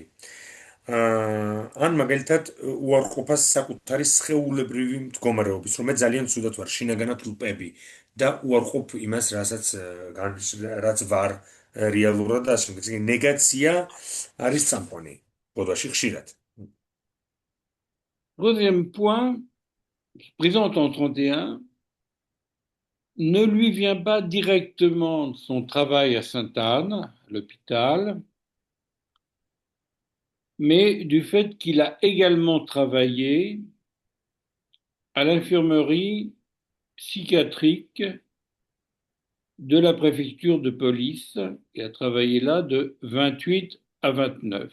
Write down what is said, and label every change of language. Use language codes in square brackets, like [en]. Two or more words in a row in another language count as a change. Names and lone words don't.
[ka] ან მაგალითად, უარყოფას საკუთარი სხეულებრივი მდგომარეობის, რომ მე ძალიან ცუდად ვარ, შინაგანად ლპები და უარყოფ იმას, რაც ვარ რეალურად და ასე შემდეგ. ნეგაცია არის წამყვანი ბოდვაში ხშირად. [fr] Troisième point, présent en 31, ne lui vient pas directement de son travail à Sainte-Anne, à l'hôpital, mais du fait qu'il a également travaillé à l'infirmerie psychiatrique de la préfecture de police, et a travaillé là de 28 à 29.